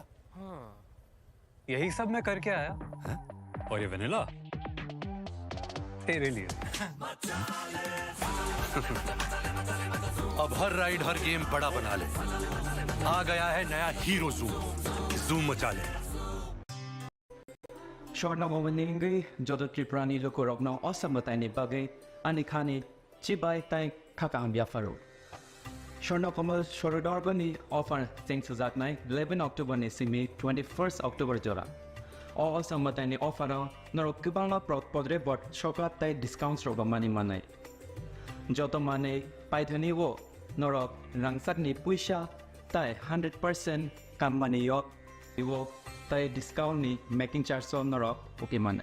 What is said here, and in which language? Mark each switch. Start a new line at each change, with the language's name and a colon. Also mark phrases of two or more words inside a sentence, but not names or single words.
Hindi: हाँ, यही सब मैं करके आया। है? और ये वनीला तेरे लिए। अब हर राइड हर गेम बड़ा बना ले। आ गया है नया हीरो जूम, जूम मचा ले।
Kok Borok: स्वर्णमोहनी जद त्रिपुरानि लोकरत्न असामताइनि बागै आनिखानि चिबाय ताइ खाकाहामियाफोर। स्वर्णकमल शरदर्गनि अफार सें सुजाकनाय 11 अक्टोबरनि सिमी 21 अक्टोबर जरा असामताइनि अफाराव नरक गोबां पदरे बट सकात ताइ डिसकाउन्ट रगमानि मानाय जत माने पाइधनि वो नरक रांसाकनि पुइसा ताइ 100% काममानि वो ताइ डिसकाउन्टनि
English: making charge
Kok Borok: नरक ओके माने